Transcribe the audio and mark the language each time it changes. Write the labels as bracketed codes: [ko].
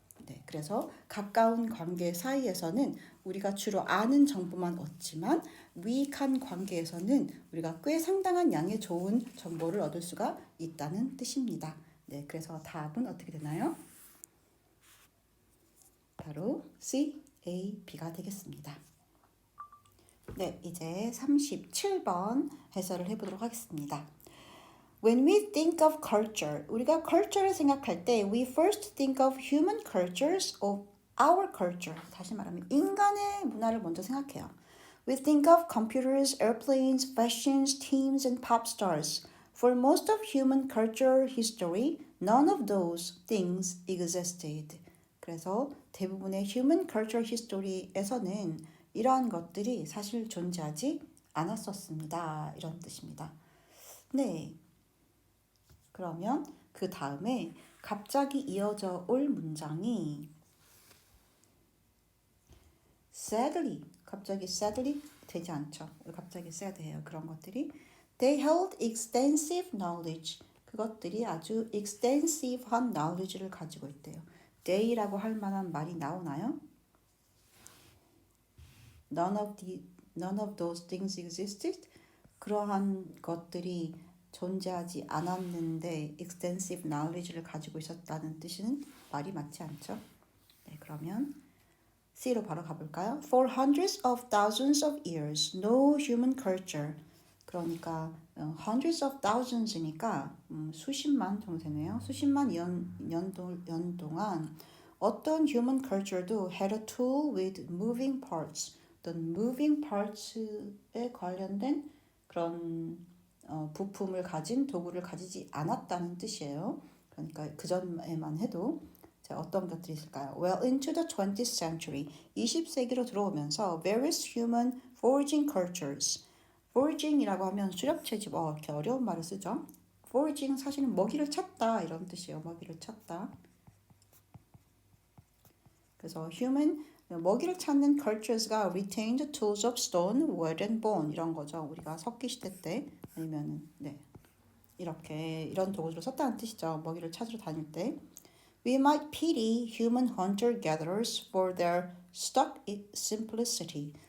[ko] 네, 그래서 가까운 관계 사이에서는 우리가 주로 아는 정보만 얻지만 위익한 관계에서는 우리가 꽤 상당한 양의 좋은 정보를 얻을 수가 있다는 뜻입니다. 네, 그래서 답은 어떻게 되나요? 바로 C, A, B가 되겠습니다. 네, 이제 37번 해설을 해보도록 하겠습니다. [en] When we think of culture, [ko] 우리가 culture를 생각할 때 [en] we first think of human cultures of our culture. [ko] 다시 말하면 인간의 문화를 먼저 생각해요. [en] We think of computers, airplanes, fashions, teams, and pop stars. For most of human culture history, none of those things existed. [ko] 그래서 대부분의 human culture history에서는 이러한 것들이 사실 존재하지 않았었습니다. 이런 뜻입니다. 네. 그러면 그 다음에 갑자기 이어져 올 문장이 sadly, 갑자기 sadly 되지 않죠. 갑자기 sad해요. 그런 것들이 [en] they held extensive knowledge. [ko] 그것들이 아주 extensive한 knowledge를 가지고 있대요. they라고 할 만한 말이 나오나요? [en] None of those things existed. [ko] 그러한 것들이 존재하지 않았는데 extensive knowledge를 가지고 있었다는 뜻은 말이 맞지 않죠? 네, 그러면 C로 바로 가볼까요? [en] For hundreds of thousands of years, no human culture, [ko] 그러니까 hundreds of thousands니까 수십만 정도 되네요. 수십만 년 동안 어떤 [en] human culture도 had a tool with moving parts. [ko] 어떤 moving parts에 관련된 그런 부품을 가진 도구를 가지지 않았다는 뜻이에요. 그러니까 그 전에만 해도 자, 어떤 것들이 있을까요? [en] Well, into the 20th century, [ko] 20세기로 들어오면서 [en] various human foraging cultures. [ko] foraging이라고 하면 수렵채집, 이렇게 어려운 말을 쓰죠. foraging 사실은 먹이를 찾다 이런 뜻이에요. 먹이를 찾다. 그래서 [en] human [ko] 먹이를 찾는 [en] cultures가 retained tools of stone, wood and bone [ko] 이런 거죠. 우리가 석기 시대 때 아니면 이렇게 이런 도구를 썼다는 뜻이죠. 먹이를 찾으러 다닐 때. [en] We might pity human hunter-gatherers for their stuck simplicity.